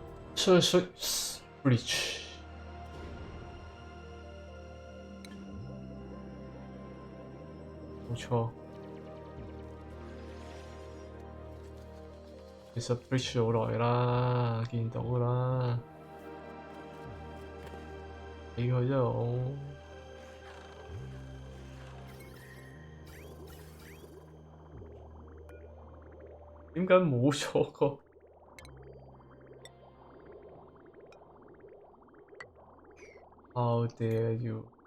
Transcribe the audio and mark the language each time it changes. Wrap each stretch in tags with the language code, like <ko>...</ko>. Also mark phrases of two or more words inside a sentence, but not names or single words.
<yue>Surface Breach。冇錯，其實 Breach 好耐啦，見到㗎啦，俾佢啫我。點解冇咗個 ？</yue> <en>How dare you！</en>